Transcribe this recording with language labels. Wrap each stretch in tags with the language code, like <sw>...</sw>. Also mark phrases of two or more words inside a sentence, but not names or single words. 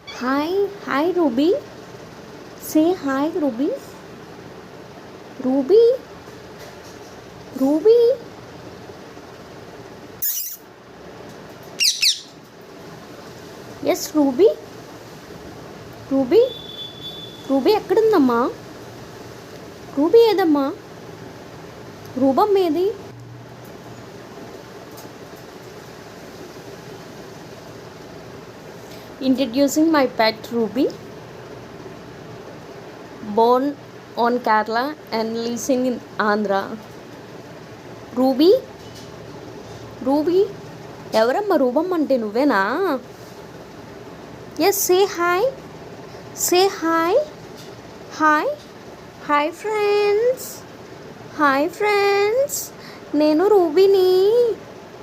<en>Hi, Ruby. Say hi, Ruby. Ruby, Ruby. Yes, Ruby.</en> <te>Ruby, Ruby ఎక్కడుందమ్మా? రూబీ ఏదమ్మా? రూబమ్ ఏది?</te> <en>Introducing my pet Ruby, born on Kerala and living in Andhra.</en> <te>రూబీ, రూబీ ఎవరమ్మా రూబమ్ అంటే నువ్వేనా?</te> <en>Yes, say hi, say hi, hi, hi friends, hi friends,</en> <te>నేను రూబీని.</te>